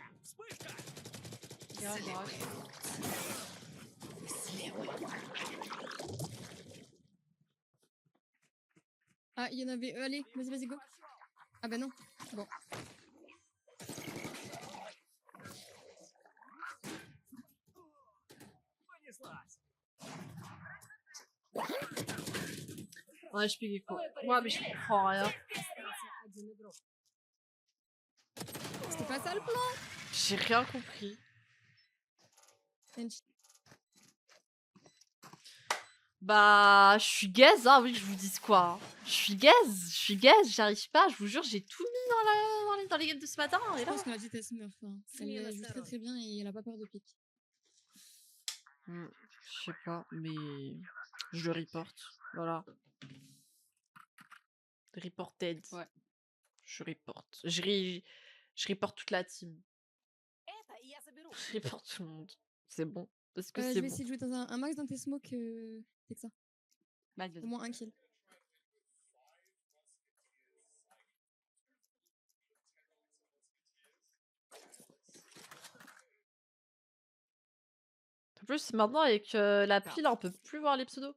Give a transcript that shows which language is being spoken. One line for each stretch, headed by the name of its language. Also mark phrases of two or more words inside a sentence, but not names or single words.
French: Ah, il y en avait. Allez, vas-y, go. Ah bah non. Bon. Ouais, je pique quoi. Moi, mais je comprends rien.
Russian: Остался один игрок.
French: C'était pas ça le plan. J'ai rien compris. Bench. Bah, je suis gaze, hein, oui, que je vous dise quoi. Je suis gaze, j'arrive pas, je vous jure, j'ai tout mis dans les games de ce matin. Et Je là. pense que la petite elle smurf. Hein. Semaine Elle joue très Sarah. très bien et elle a pas peur de pique. Je sais pas, mais je le reporte. Voilà. Reported. Ouais. Je reporte. Je reporte toute la team.
Russian: Это я заберу.
French: Je reporte tout le monde. C'est bon. Parce que Je c'est vais bon. essayer de jouer dans un max dans tes smokes, Texa. Vas-y, Au vas-y. moins un kill. En plus, maintenant, avec l'appli, là, on peut plus voir les pseudos.